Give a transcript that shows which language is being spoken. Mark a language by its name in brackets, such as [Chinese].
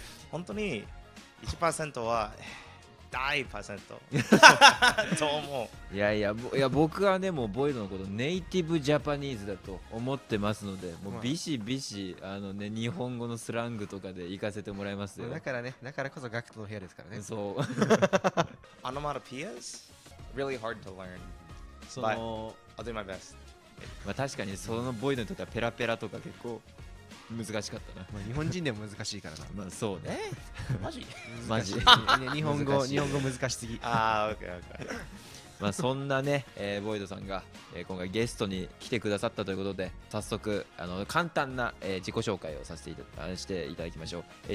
[Japanese] 本当に 1% は大パーセント。と思う。いや僕はねもうボイドのことネイティブジャパニーズだと思ってますので、もうビシビシ日本語のスラングとかで行かせてもらいますよ。だからね、だからこそガクトの部屋ですからね。そう [English] Onomatopoeias really hard to learn. [Japanese] その [English] I'll do my best. [Japanese] まあ確かにそのボイドにとってはペラペラとか結構難しかったな。まあ日本人でも難しいからな。まあそうね。マジマジね日本語難しい難しすぎ。ああ、OK。まあそんなね、ボイドさんが、今回ゲストに来てくださったということで、早速簡単な、自己紹介をさせてしていただきましょう。